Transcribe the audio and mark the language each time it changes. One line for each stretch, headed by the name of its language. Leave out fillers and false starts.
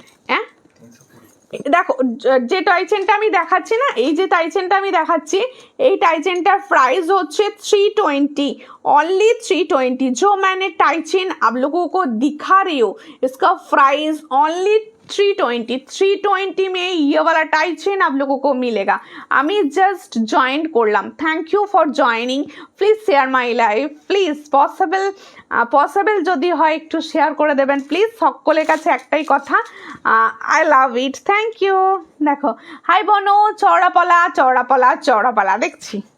Bangla: হ্যাঁ দেখো যে টাই চেনটা আমি দেখাচ্ছি না, এই যে টাই চেনটা আমি দেখাচ্ছি, এই টাই চেনটার প্রাইস হচ্ছে 320,
Hindi: ओनली 320। जो मैंने टाई चेन आप लोगों को दिखा रही हूँ, इसका प्राइस ओनली 320। 320 में ये वाला टाई चेन आप लोगों को मिलेगा।
Bangla: আমি জাস্ট জয়েন করলাম,
English: thank you for joining, please share my live,
Bangla: please possible যদি হয় একটু শেয়ার করে দেবেন প্লিজ। সকলের কাছে একটাই কথা,
English: I love it, thank you.
Bangla: দেখো হাই বনো, চওড়াপলা দেখছি।